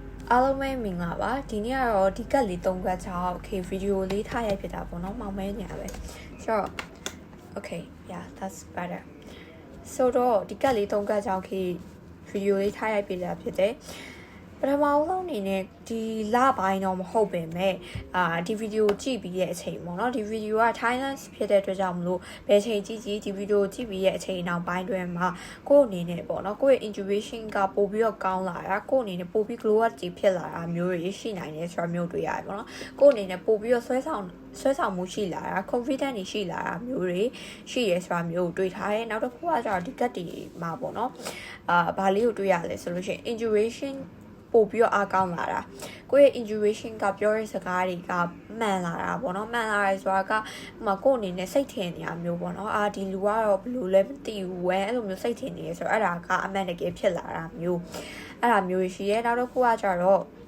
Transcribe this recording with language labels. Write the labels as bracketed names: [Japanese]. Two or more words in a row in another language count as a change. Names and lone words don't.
[Burmese] အားလုံးပဲမင်္ဂလာပါဒီနေ့ကတော့ဒီကတ်လေး3ကတ်ချောင်း okay ဗီဒီယိုလေးထားရိုက်ဖြစ်တာပေါ့နော်မောင်မဲညာပဲဆိုတော့ [English] okay yeah that's better [Burmese] ဆိုတော့ဒီကတ်လေး3ကတ်ချောင်း okay ဗီဒီယိုလေးထားရိုက်ဖြစ်တာဖြစ်တယ်ပထမဆုံးအနေနဲ့ဒီလပိုင်းတော့မ ဟုတ်ပင်မဲ့ဒီဗီဒီယိုကြည့်ပြီးတဲ့အချိန်ပေါ့နော်ဒီဗီဒီယိုက Thailand ဖြစ်တဲ့အတွက်ကြောင့်မလို့ဘယ်ချိန်ကြည့်ဒီဗီဒီယိုကြည့်ပြီးတဲ့အချိန်နောက်ပိုင်းတွင်မှာကိုယ့်အနေနဲ့ပေါ့နော်ကိုယ့်ရဲ့ intuition ကပို့ ပြီးတော့ကောင်းလာတာကိုယ့်အနေနဲ့ပို့ပြီး [English] glow up [Burmese] ကြီးဖြစ်လာတာမျိုးတွေရှိနိုင်တယ်ဆိုတာမျိုးတွေ့ရတယ်ပေါ့နော်ကိုယ့်အနေနဲ့ပို့ပြီးတော့ဆွဲဆောင်မှု ရှိလာတာ confident တွေရှိလာတာမျိုးတွေရှိရဆိုတာမျိုးကိုတွေ့ထားတယ်နောက်တစ်ခုကကျတော့ဒီကတ်တီမှာပေါ့နော်ဘာလေးကိုတွေ့ရလဲဆိုလို့ရှိရင် intuitionပို့ပြီးတော့အားကောင်းလာတာကိုယ့်ရဲ့ intuition ကပြောတဲ့စကားတွေကမှန်လာတာပေါ့နော်မှန်လာရဲဆိုတာကကိုယ့်အနေနဲ့စိတ်ထင်နေရမျိုးပေါ့နော်ဒီလူကတော့ဘယ်လိုလဲမသိဘူးအဲ့လိုမျိုးစိတ်ထင်နေရဲဆိုတော့အဲ့ဒါကအမှန်တကယ်ဖြစ်လာတာမျိုးအဲ့ဒါမျိုးရှိရဲနောက်တစ်ခုကကျတော့